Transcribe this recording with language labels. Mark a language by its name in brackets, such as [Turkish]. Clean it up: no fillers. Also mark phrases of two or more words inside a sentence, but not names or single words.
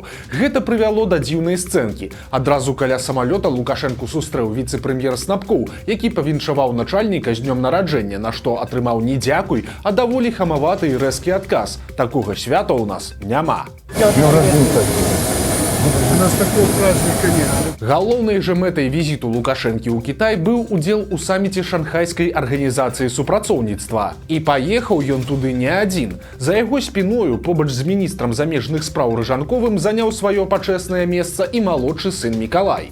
[Belarusian] Гэта прывяло да дзіўнай сцэнкі. Адразу каля самалёта Лукашенку сустрэў віцэ-прэм'ер Снапкоў, які павіншаваў начальніка з днём нараджэння, на што атрымаў не дзякуй, а даволі хамаваты і рэзкі адказ. Такога свята ў нас няма. [Russian] У нас такого праздника нет. [Belarusian] Галоўнай жа мэтай візіту Лукашэнкі ў Кітай быў удзел у саміце шанхайскай арганізацыі супрацоўніцтва. І паехаў ён туды не адзін. За яго спіною побач з міністрам замежных спраў Рыжанковым заняў сваё пачэснае месца і малодшы сын Мікалай.